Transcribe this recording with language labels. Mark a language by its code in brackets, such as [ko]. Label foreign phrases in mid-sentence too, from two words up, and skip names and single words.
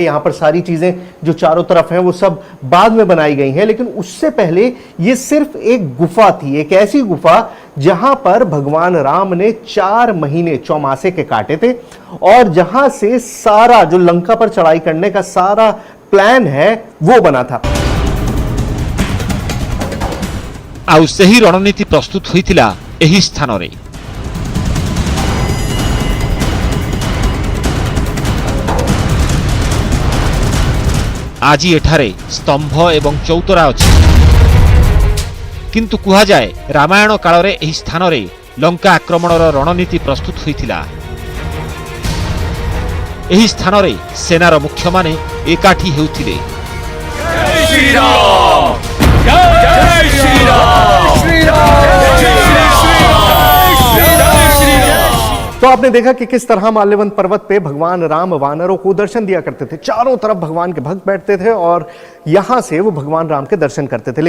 [hi] यहाँ पर सारी चीजें जो चारों तरफ हैं वो सब बाद में बनाई गई हैं, लेकिन उससे पहले ये सिर्फ एक गुफा थी, एक ऐसी गुफा जहां पर भगवान राम ने 4 महीने चौमासे के काटे थे और जहां से सारा जो लंका पर चढ़ाई करने का सारा प्लान है वो बना था। [or] ଆଉ ସେହି ରଣନୀତି ପ୍ରସ୍ତୁତ ହୋଇଥିଲା ଏହି ସ୍ଥାନରେ। ଆଜି ଏଠାରେ ସ୍ତମ୍ଭ ଏବଂ ଚୌତରା ଅଛି, କିନ୍ତୁ କୁହାଯାଏ ରାମାୟଣ କାଳରେ ଏହି ସ୍ଥାନରେ ଲଙ୍କା ଆକ୍ରମଣର ରଣନୀତି ପ୍ରସ୍ତୁତ ହୋଇଥିଲା। ଏହି ସ୍ଥାନରେ ସେନାର ମୁଖ୍ୟମାନେ ଏକାଠି ହେଉଥିଲେ। [hi] तो आपने देखा कि किस तरह माल्यवंत पर्वत पे भगवान राम वानरों को दर्शन दिया करते थे। चारों तरफ भगवान के भक्त बैठते थे और यहां से वो भगवान राम के दर्शन करते थे।